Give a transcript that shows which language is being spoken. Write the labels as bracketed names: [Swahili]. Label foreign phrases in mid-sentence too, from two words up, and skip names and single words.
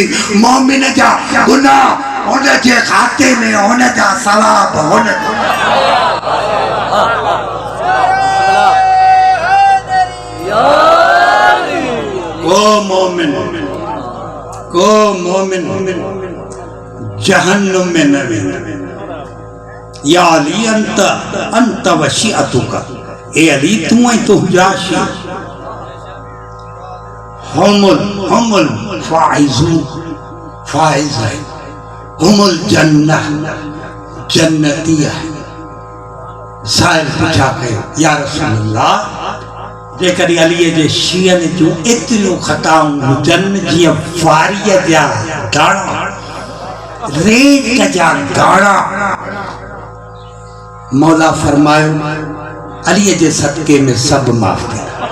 [Sindhi] मोमिन जा गुनाह हुन जे खाते में, हुन जा सवाब हुन। को मोमिन जहन्नुम में न वेंदो। [Arabic] يا علي أنت وشيعتك, [Sindhi] ए अली तू ऐं तुंहिंजा शी [Arabic] هم الفائزون, [Sindhi] फाइज़ है, हुमुल जन्नह, जन्नती है। साहिल पूछा कयो [Arabic] يا رسول الله [Sindhi] जेकर अलीअ जे शीअनि जूं एतिरियूं ख़ताऊं हुजनि जीअं वारीअ जा दाणा, रेत जा दाणा, मौला फरमायो अलीअ जे सदके में सभु माफ़ थींदा।